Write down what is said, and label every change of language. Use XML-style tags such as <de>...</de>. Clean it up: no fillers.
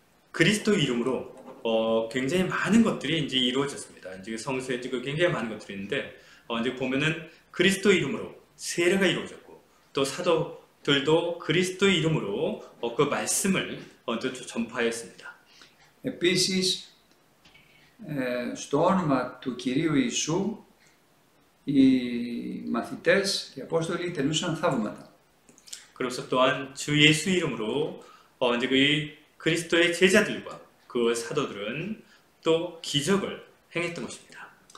<ko>그리스도 이름으로 굉장히 많은 것들이 이제 이루어졌습니다. 이제 성서에 이제 굉장히 많은 것들이 있는데 이제 보면은 그리스도 이름으로 세례가 이루어졌고 또 사도들도 그리스도 이름으로 그 말씀을 전파했습니다.</ko> <el>Επίσης, στο όνομα του Κυρίου Ιησού οι μαθητές και οι Απόστολοι τελούσαν θαύματα.</el> <ko>그래서 또한 주 예수 이름으로 이제 그 그리스도의 제자들과 그 사도들은 또 기적을 행했던 것입니다.</ko>